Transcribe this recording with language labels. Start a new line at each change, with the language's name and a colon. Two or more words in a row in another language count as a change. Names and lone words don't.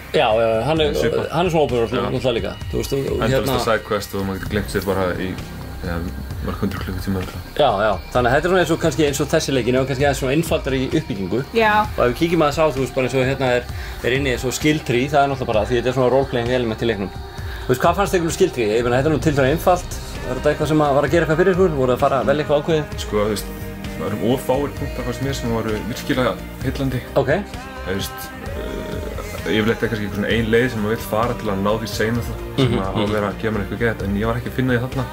Icelandic: Já, hann er svona
English: open world
Icelandic: náttúrulega líka. Endalaust sidequest og maður getur gleymt sér bara í mörg 100 klukkutíma. Já, þannig að þetta er svona eins og þessi leikinn og kannski aðeins svona einfaldar í uppbyggingu. Já. Og ef við kíkjum aðeins á, þú veist, bara eins og hérna er inni eins og
English: skill tree,
Icelandic: það er náttúrulega bara því þetta er svona
English: role-playing element
Icelandic: í leiknum. Þú veist, hvað fannst þér
English: skill tree?
Icelandic: Ég meina, þetta er tiltölulega einfalt. Var þetta eitthvað sem var að gera eitthvað fyrir ykkur? Voru að fara að velja eitthvað ákveðið? Sko, þú veist, það eru fáir punktar fannst mér sem voru virkilega heillandi. Ok. Þú veist, yfirleitt er kannski einhver svona ein leið sem maður vill fara til að ná því seinna sem að vera að gefa mér eitthvað gett, en ég var ekki að finna því þarna.